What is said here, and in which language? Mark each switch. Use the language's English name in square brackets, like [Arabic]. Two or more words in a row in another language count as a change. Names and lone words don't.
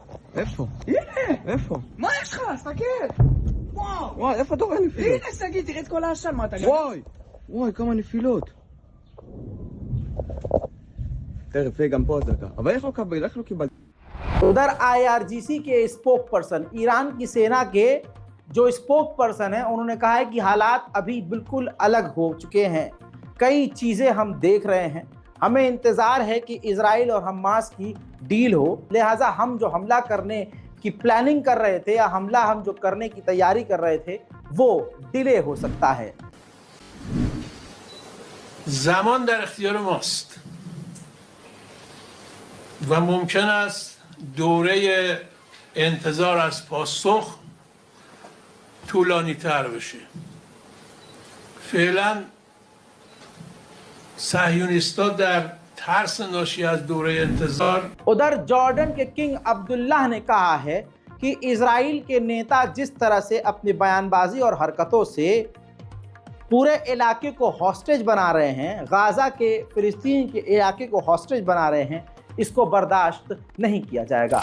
[Hebrew] איפה? הנה! איפה? מה יש לך? תסתכל! וואו! וואי, איפה אתה רואה נפילות? הנה, שגיא, תראה את כל העשן, מה אתה גם? וואי! וואי, כמה נפילות. תכף, גם פה אזעקה. אבל איך לא קיבלת? [Hindi] उधर IRGC के [English] spokesperson, [Hindi] ईरान की सेना के जो [English] spokesperson [Hindi] है, उन्होंने कहा है कि हालात अभी बिल्कुल अलग हो चुके हैं। कई चीज़ें हम देख रहे हैं, हमें इंतज़ार है कि इजराइल और हमास की डील हो, लिहाजा हम जो हमला करने की प्लानिंग कर रहे थे या हमला हम जो करने की तैयारी कर रहे थे वो डिले हो सकता है। [Persian] زمان در اختیار ماست و ممکن است دوره انتظار از پاسخ طولانی تر بشه. فعلا صهیونیست‌ها در ترس ناشی از دوره انتظار [Hindi] उधर जॉर्डन के किंग अब्दुल्लाह ने कहा है कि इजराइल के नेता जिस तरह से अपनी बयानबाजी और हरकतों से पूरे इलाके को हॉस्टेज बना रहे हैं, गाज़ा के फिलिस्तीन के इलाके को हॉस्टेज बना रहे हैं, इसको बर्दाश्त नहीं किया जाएगा।